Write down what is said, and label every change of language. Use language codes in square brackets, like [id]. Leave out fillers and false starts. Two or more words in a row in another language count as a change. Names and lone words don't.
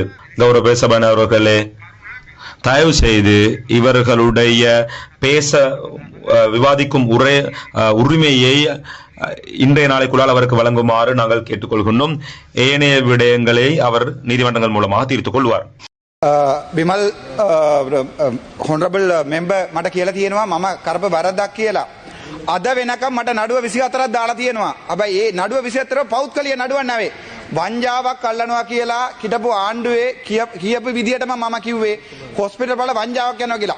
[ta] கௌரவ பேசபான அவர்களே, தயவு செய்து இவர்களுடைய பேச விவாதிக்கும் உரிமையை இன்றைய நாளைக்குள்ளால் அவருக்கு வழங்குமாறு நாங்கள் கேட்டுக்கொள்கின்றோம். ஏனைய விடயங்களை அவர் நீதிமன்றங்கள் மூலமாக தீர்த்துக் கொள்வார். [si] විමල් [en] honourable member [si] මට කියලා තියෙනවා මම කරපු වැරද්දක් කියලා. අද වෙනකම් මට නඩුව 24ක් දාලා තියෙනවා. හැබැයි ඒ නඩුව 24 පෞද්ගලික නඩුවක් නෙවෙයි. වංජාවක් අල්ලනවා කියලා හිටපු ආණ්ඩුවේ කියපු විදියටම මම කිව්වේ හොස්පිටල් වල වංජාවක් යනවා කියලා.